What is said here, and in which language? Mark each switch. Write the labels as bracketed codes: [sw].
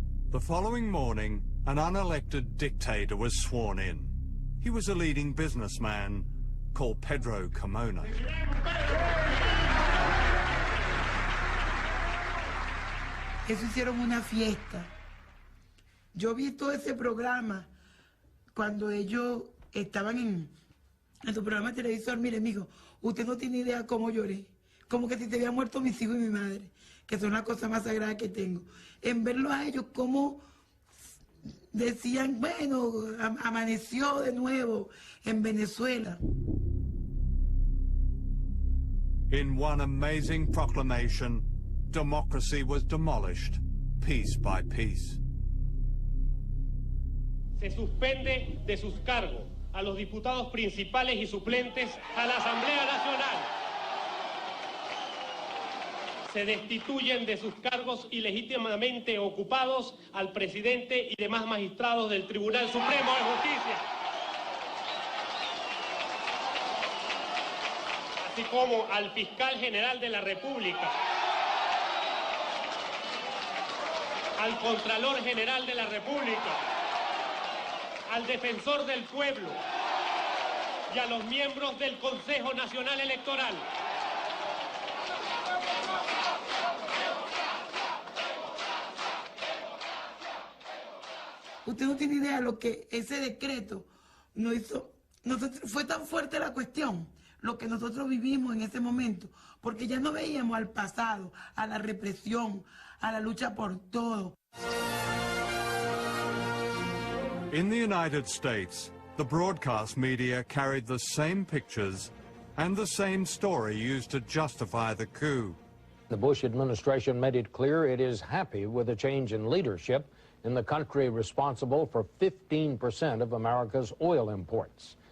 [en] The following morning, an unelected dictator was sworn in. He was a leading businessman called Pedro Carmona. [es] Eso hicieron una fiesta. Yo vi todo ese programa cuando ellos estaban en su programa de televisor. Mire, mijo, usted no tiene idea cómo lloré. Como que si te había muerto mis hijos y mi madre, que son la cosa más sagrada que tengo. En verlo a ellos, como decían, bueno, amaneció de nuevo en Venezuela. In one amazing proclamation, democracy was demolished, piece by piece. Se suspende de sus cargos a los diputados principales y suplentes a la Asamblea Nacional. Se destituyen de sus cargos ilegítimamente ocupados al presidente y demás magistrados del Tribunal Supremo de Justicia, así como al fiscal general de la República, al Contralor General de la República, al Defensor del Pueblo y a los miembros del Consejo Nacional Electoral. Usted no tiene idea de lo que ese decreto nos hizo. Fue tan fuerte la cuestión, lo que nosotros vivimos en ese momento, porque ya no veíamos al pasado, a la represión, a la lucha por todo. [en] In the United States, the broadcast media carried the same pictures and the same story used to justify the coup. The Bush administration made it clear it is happy with the change in leadership in the country responsible for 15% of America's oil imports.